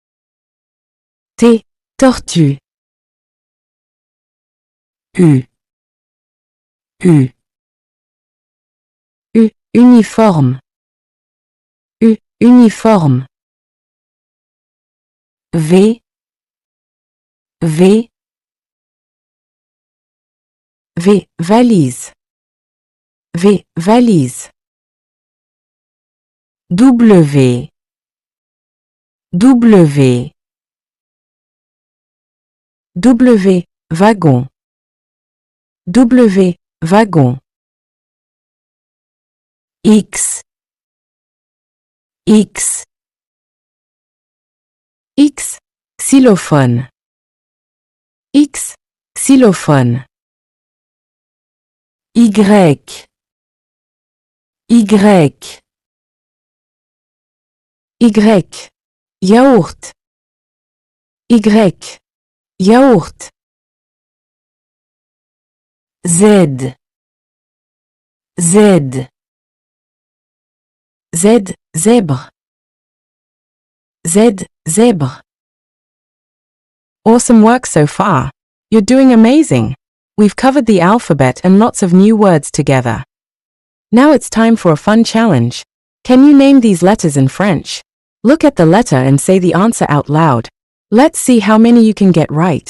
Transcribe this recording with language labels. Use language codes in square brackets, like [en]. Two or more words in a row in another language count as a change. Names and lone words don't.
[fr] Tortue. U, uniforme. Uniforme. V, V, valise. V, valise. W, W. W, wagon. W, wagon. X, X. X, xylophone. X, xylophone. Y, Y. Y, yaourt. Y, yaourt. Z, Z. Z, zèbre. Z, zèbre. [en] Awesome work so far. You're doing amazing. We've covered the alphabet and lots of new words together. Now it's time for a fun challenge. Can you name these letters in French? Look at the letter and say the answer out loud. Let's see how many you can get right.